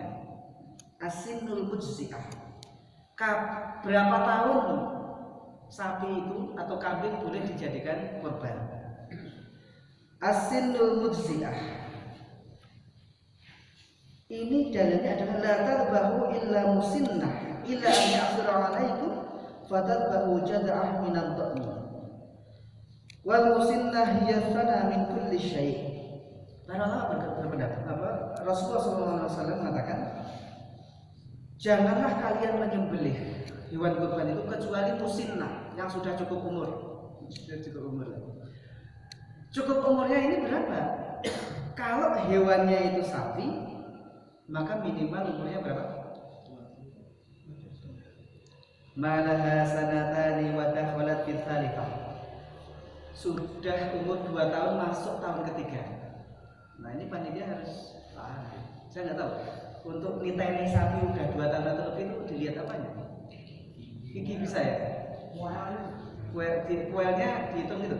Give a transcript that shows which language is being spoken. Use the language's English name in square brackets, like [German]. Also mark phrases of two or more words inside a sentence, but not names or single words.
[Arabic] السن المجزئة. [Indonesian] Berapa tahun sapi itu atau kambing boleh dijadikan kurban? [Arabic] السن المجزئة. [Indonesian] Ini dalilnya adalah [Arabic] لا تذبحوا إلا مسنة إلا أن يعسر عليكم فتذبحوا جذعة من الضأن. والمسنة هي الثني من كل شيء'. [Indonesian] Para ulama berpendapat Rasulullah SAW mengatakan, janganlah kalian menyembelih hewan kurban itu kecuali musinnah yang sudah cukup umur. Cukup umurnya ini berapa? Kalau hewannya itu sapi, maka minimal umurnya berapa? [Arabic] ما لها سنتان ودخلت في الثالثة. [Indonesian] Sudah umur 2 tahun masuk tahun ketiga. Nah, ini panitia harus saya nggak tahu. Untuk niteni sapi udah 2 tahun atau lebih itu dilihat apanya? Gigi bisa ya? Kuelnya dihitung gitu?